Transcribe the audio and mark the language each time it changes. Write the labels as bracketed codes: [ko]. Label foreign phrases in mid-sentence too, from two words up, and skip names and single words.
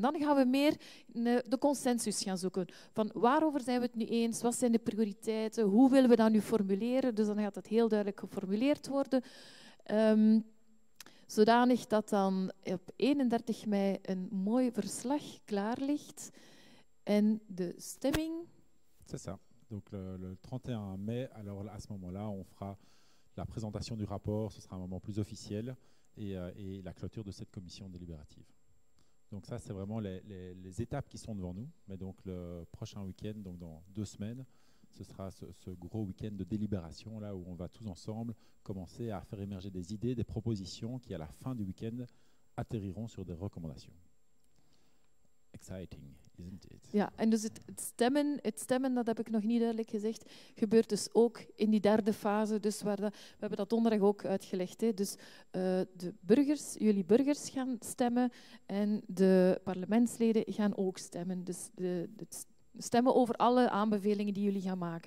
[nl] Dan gaan we meer de consensus gaan zoeken. Van waarover zijn we het nu eens? Wat zijn de prioriteiten? Hoe willen we dat nu formuleren? Dus dan gaat dat heel duidelijk geformuleerd worden. Zodanig dat dan op 31 mei een mooi verslag klaar ligt. En de stemming... [fr] C'est ça. Donc le 31 mai, alors à ce moment-là, on fera la présentation du rapport, ce sera un moment plus officiel, et la clôture de cette commission délibérative. Donc ça, c'est vraiment les étapes qui sont devant nous. Mais donc le prochain week-end, donc dans 2 semaines, ce sera ce gros week-end de délibération, là où on va tous ensemble commencer à faire émerger des idées, des propositions qui, à la fin du week-end, atterriront sur des recommandations. [en] Exciting, isn't it? [nl] Ja, en dus het stemmen, dat heb ik nog niet duidelijk gezegd, gebeurt dus ook in die derde fase. Dus we hebben dat donderdag ook uitgelegd. Hè. Dus de burgers, jullie burgers gaan stemmen en de parlementsleden gaan ook stemmen. Dus stemmen over alle aanbevelingen die jullie gaan maken.